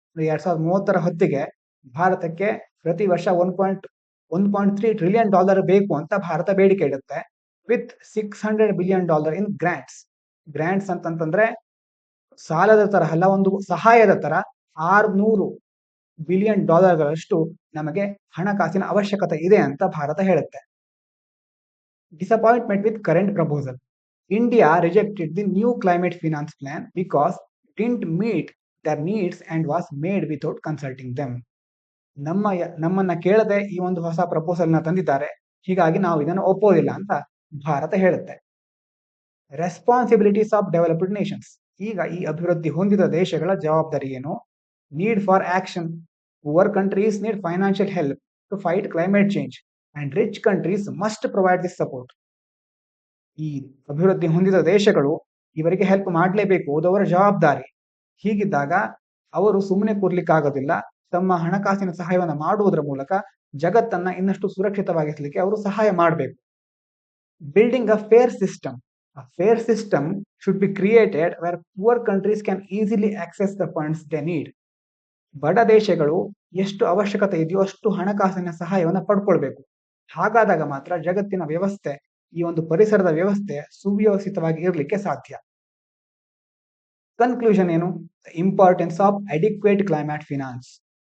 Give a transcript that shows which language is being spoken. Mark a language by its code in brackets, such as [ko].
[kn] 2030 ಹೊತ್ತಿಗೆ ಭಾರತಕ್ಕೆ ಪ್ರತಿ ವರ್ಷ 1.3 ಟ್ರಿಲಿಯನ್ ಡಾಲರ್ ಬೇಕು ಅಂತ ಭಾರತ ಬೇಡಿಕೆ ಇಡುತ್ತೆ, [en] With $600 billion in grants. [kn] Grants ಅಂತಂದ್ರೆ ಸಾಲದ ತರ ಅಲ್ಲ, ಒಂದು ಸಹಾಯದ ತರ 600 ಬಿಲಿಯನ್ ಡಾಲರ್ಗಳಷ್ಟು ನಮಗೆ ಹಣಕಾಸಿನ ಅವಶ್ಯಕತೆ ಇದೆ ಅಂತ ಭಾರತ ಹೇಳುತ್ತೆ. [en] Disappointment with current proposal. India rejected the new climate finance plan because it didn't meet their needs and was made without consulting them. [kn] ನಮ್ಮನ್ನ ಕೇಳದೆ ಈ ಒಂದು ಹೊಸ ಪ್ರಪೋಸಲ್ ನ ತಂದಿದ್ದಾರೆ, ಹೀಗಾಗಿ ನಾವು ಇದನ್ನು ಒಪ್ಪೋದಿಲ್ಲ ಅಂತ ಭಾರತ ಹೇಳುತ್ತೆ. [en] Responsibilities of developed nations. [kn] ಈಗ ಈ ಅಭಿವೃದ್ಧಿ ಹೊಂದಿದ ದೇಶಗಳ ಜವಾಬ್ದಾರಿ ಏನು, [en] Need for action. Poor countries need financial help to fight climate change and rich countries must provide this support. [kn] ಈ ಅಭಿವೃದ್ಧಿ ಹೊಂದಿದ ದೇಶಗಳು ಇವರಿಗೆ ಹೆಲ್ಪ್ ಮಾಡಲೇಬೇಕು, ಅದವರ ಜವಾಬ್ದಾರಿ. ಹೀಗಿದ್ದಾಗ ಅವರು ಸುಮ್ಮನೆ ಕೂರ್ಲಿಕ್ಕಾಗೋದಿಲ್ಲ, ತಮ್ಮ ಹಣಕಾಸಿನ ಸಹಾಯವನ್ನು ಮಾಡುವುದರ ಮೂಲಕ ಜಗತ್ತನ್ನ ಇನ್ನಷ್ಟು ಸುರಕ್ಷಿತವಾಗಿಸಲಿಕ್ಕೆ ಅವರು ಸಹಾಯ ಮಾಡಬೇಕು. [en] Building a fair system. A fair system should be created where poor countries can easily access the funds they need. [kn] ಬಡ ದೇಶಗಳು ಎಷ್ಟು ಅವಶ್ಯಕತೆ ಇದೆಯೋ ಅಷ್ಟು ಹಣಕಾಸಿನ ಸಹಾಯವನ್ನು ಪಡ್ಕೊಳ್ಬೇಕು. ಹಾಗಾದಾಗ ಮಾತ್ರ ಜಗತ್ತಿನ ವ್ಯವಸ್ಥೆ, ಈ ಒಂದು ಪರಿಸರದ ವ್ಯವಸ್ಥೆ ಸುವ್ಯವಸ್ಥಿತವಾಗಿ ಇರಲಿಕ್ಕೆ ಸಾಧ್ಯ. [en] Conclusion ಏನು, importance of adequate climate finance.